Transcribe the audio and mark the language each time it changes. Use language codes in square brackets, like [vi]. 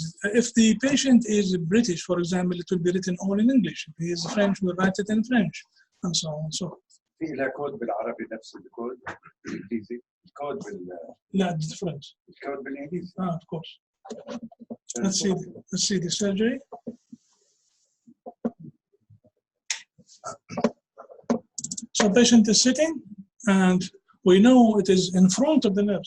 [en] If the patient is British, for example, it will be written all in English. If he is French, we'll write it in French, and so on and so on. [ar] في لها كود بالعربي نفس الكود بالانجليزي؟ الكود لا, [en] different. [ar] الكود بالانجليزي. [en] Of course. Let's see the surgery. So patient is sitting, and we know it is in front of the nerve.